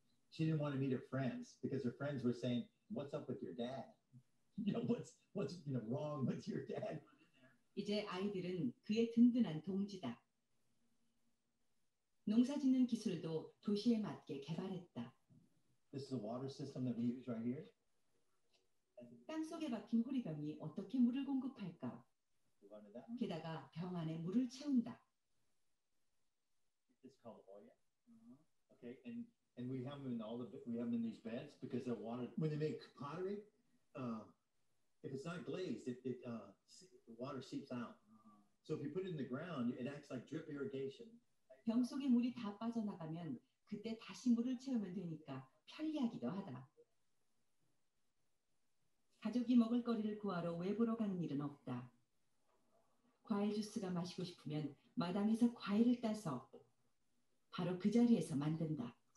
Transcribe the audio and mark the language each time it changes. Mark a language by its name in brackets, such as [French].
[English] She didn't want to meet her friends because her friends were saying, "What's up with your dad? You know what's wrong with your dad?" [Korean] 이제 아이들은 그의 든든한 동지다. 농사짓는 기술도 도시에 맞게 개발했다. [English] This is a water system that we use right here. [Korean] 땅 속에 박힌 호리병이 어떻게 물을 공급할까? 게다가 병 안에 물을 채운다. [English] It's called Oya. Okay, and we have them in in these beds because they're water. When they make pottery, if it's not glazed, the water seeps out. So if you put it in the ground, it acts like drip irrigation. [Korean] 병 속에 물이 다 빠져나가면 그때 다시 물을 채우면 되니까 편리하기도 하다. 가족이 먹을 거리를 구하러 외부로 가는 일은 없다. 과일 주스가 마시고 싶으면 마당에서 과일을 따서 바로 그 자리에서 만든다.